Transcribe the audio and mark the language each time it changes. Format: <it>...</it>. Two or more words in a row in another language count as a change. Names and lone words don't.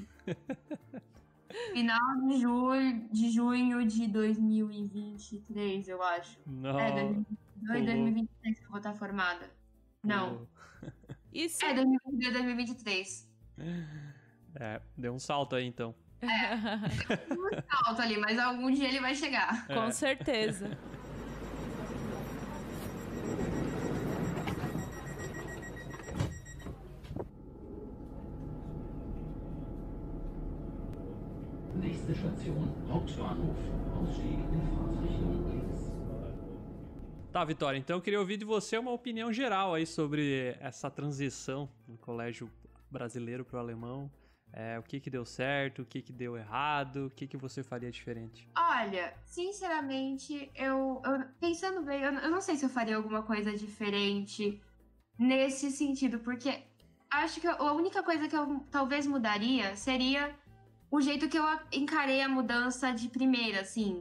<pt>Final de junho de 2023, eu acho. Não. 2022, 2023 que eu vou estar formada. Não. Isso. 2022, 2023. Deu um salto aí, então. Um salto ali, mas algum dia ele vai chegar. Com certeza.</pt> <de>Nächste Station, Hauptbahnhof. Ausstieg in Fahrtrichtung links.</de> <pt>Tá, Vitória, então eu queria ouvir de você uma opinião geral aí sobre essa transição do colégio brasileiro pro alemão. O que deu certo, o que deu errado, o que você faria diferente? Olha, sinceramente, eu pensando bem, eu não sei se eu faria alguma coisa diferente nesse sentido, porque acho que a única coisa que eu talvez mudaria seria o jeito que eu encarei a mudança de primeira, assim.</pt>